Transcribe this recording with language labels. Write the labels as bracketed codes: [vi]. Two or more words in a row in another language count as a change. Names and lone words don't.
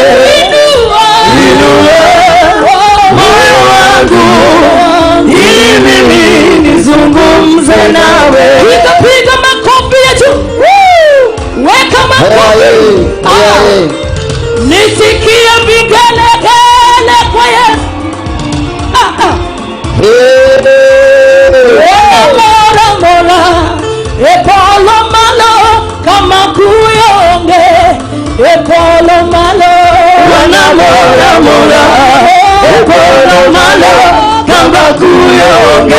[sw] Inua moyo wangu ili mimi nizungumze nawe. Piga makofi ya juu. Weka makofi. Nisikia vigelegele kwa Yesu. [luo] Mora epolo malo kama kuyonge. Epolo malo wana mora epolo malo kama kuyonge.